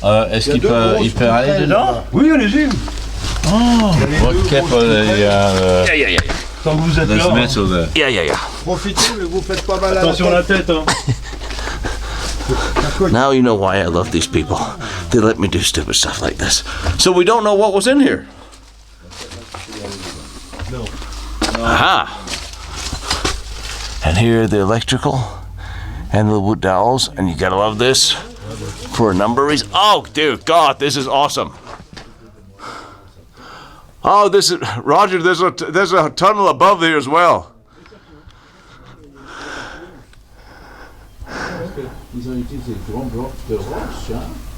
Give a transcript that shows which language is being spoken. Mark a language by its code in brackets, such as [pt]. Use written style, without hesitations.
[fr] Est-ce qu'il peut aller dedans? Oui, allez-y. Ok, pour les... Tant que vous êtes [en] There's [fr] là. [en] metal there. Yeah. [fr] Profitez, mais vous faites pas mal à Attention à la tête, hein. [en] Now you know why I love these people. They let me do stupid stuff like this. So we don't know what was in here. No. Aha! And here are the electrical and the wood dowels, and you gotta love this for a number of reasons. Oh, dear God, this is awesome. Oh, this is Roger. There's a tunnel above there as well. [fr] Ils ont utilisé des grands blocs de roche, hein,